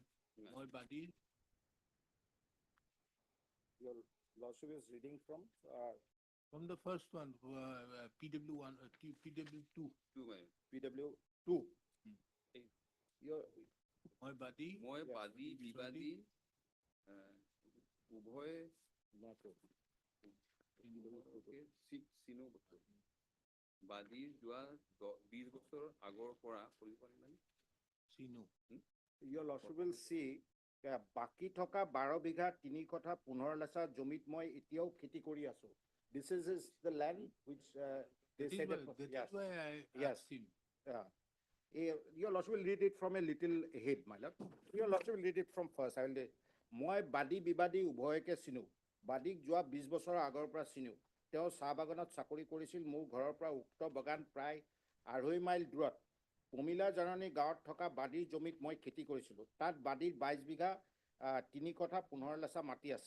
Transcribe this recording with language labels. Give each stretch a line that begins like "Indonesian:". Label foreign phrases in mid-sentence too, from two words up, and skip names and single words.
English: Yes. My body, Your lordship is reading from, from the first one, PW1, PW2. Two, my lord. PW2. Hmm. Your, My body,
Assamese: মই
English: Yes.
Assamese: বাদী বিবাদী উভয়ে চিনো বাদীৰ যোৱা 20 বছৰ আগৰ পৰা কৰিব পাৰিবানে? Sinu.
English: your lordship will see,
Assamese: বাকি থকা 12 বিঘা 3 কঠা 15 লেচা জমিত মই এতিয়াও খেতি কৰি আছো.
English: This is the land which they That said. is why, that is why I Yes. asked him. Yeah. Your lordship will read it from a little ahead, my lord. Your lordship will read it from first. I will read.
Assamese: মই বাদী বিবাদী উভয়কে চিনো। বাদীক যোৱা 20 বছৰৰ আগৰ পৰা চিনো। তেওঁ চাহ বাগানত চাকৰি কৰিছিল। মোৰ ঘৰৰ পৰা উক্ত বাগান প্ৰায় 2.5 মাইল দূৰত। পমিলা জাননী গাঁৱত থকা বাদীৰ জমিত মই খেতি কৰিছিলো। তাত বাদীৰ 22 বিঘা তিনি কঠা 15 লেচা মাটি আছে।